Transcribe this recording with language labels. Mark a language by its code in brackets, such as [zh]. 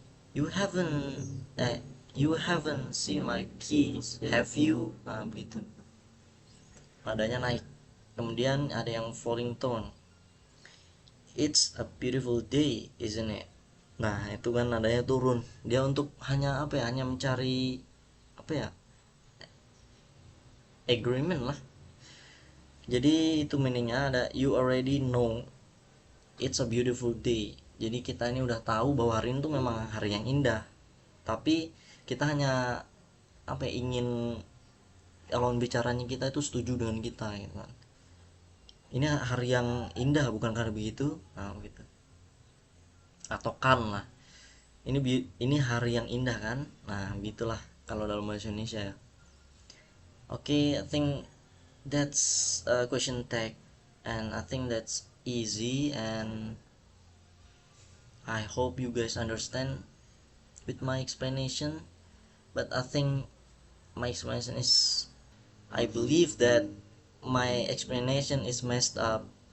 [en] You haven't you haven't seen my keys, have you? [id] Nah, begitu. Nadanya naik. Kemudian ada yang [en] falling tone. It's a beautiful day, isn't it? [id] Nah, itu kan nadanya turun. Dia untuk hanya mencari apa ya? Agreement lah. Jadi itu meaningnya ada [en] you already know it's a beautiful day. [id] Jadi kita ini udah tahu bahwa hari ini tuh memang hari yang indah. Tapi kita hanya ingin lawan bicaranya kita itu setuju dengan kita gitu kan. Ini hari yang indah bukan karena begitu. Nah, gitu. Atau kan lah. Ini hari yang indah kan. Nah, gitulah kalau dalam bahasa Indonesia ya. [en] Okay, I think that's a question tag, and I think that's easy, and I hope you guys understand with my explanation. But I think my explanation is, I believe that my explanation is messed up.